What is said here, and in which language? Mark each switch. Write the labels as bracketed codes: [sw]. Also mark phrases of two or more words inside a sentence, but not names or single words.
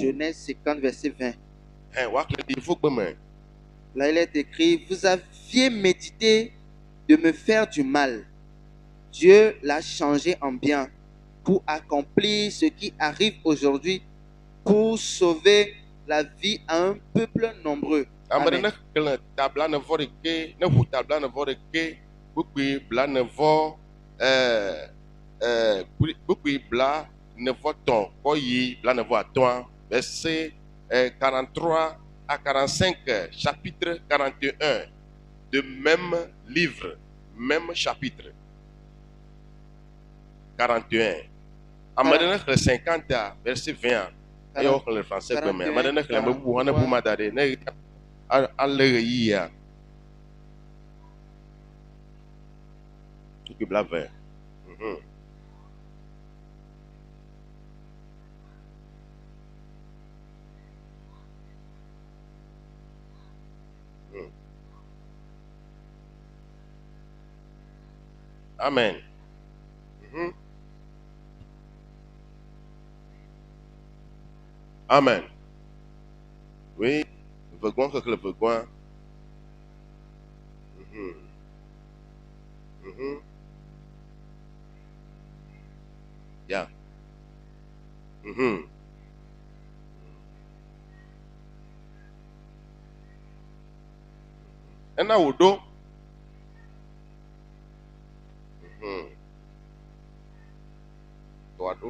[fr] Genèse 50 verset 20. [ee] Woaxlẽ ɖi fugbe me. [fr] Là il est écrit, vous aviez médité de me faire du mal. Dieu l'a changé en bien pour accomplir ce qui arrive aujourd'hui, pour sauver la vie à un peuple nombreux. [ee] Ame ɖe Amen. ne xlẽ tabla nevɔ ɖeke, ne ʋu tabla nevɔ ɖeke, bukui bla nevɔ bukui bla nevɔ tɔ̃ kɔ yi bla nevɔ atɔ̃a, [fr] verset 43 à 45, chapitre 41 de même livre, même chapitre 41. [ee] Ame ɖe ne xlẽ 50 verset 20 eye woxlẽ le français gbe me. Ame ɖe ne xlẽ me bubu hã ne bu ma da ɖe ne alé ɣeyiɣia. Bukui blave. Amen. Amen. Oui, vegoin que le vegoin. Yeah. Ena wodo. Toado.